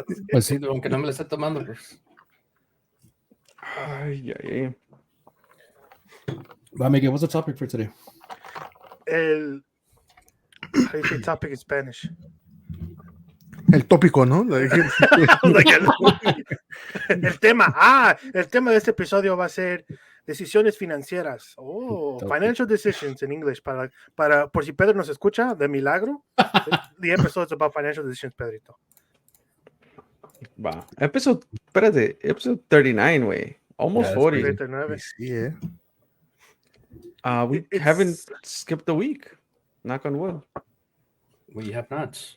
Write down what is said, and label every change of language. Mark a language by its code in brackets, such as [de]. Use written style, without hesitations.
[es] Pues sí, dude, aunque no me la esté tomando, pues. Ay. [en] Well, Miguel, what's the topic for today? How do you say topic in Spanish? [es] El tópico, ¿no? Like, El tema, el tema de este episodio va a ser decisiones financieras. [en] Financial decisions [es] en inglés. Por si Pedro nos escucha, de milagro. [en] The episode is about financial decisions, Pedrito. Va. Episode 39, güey. Almost Yeah, 40. 39. yeah. We It's- haven't skipped a week. Knock on wood. We have not.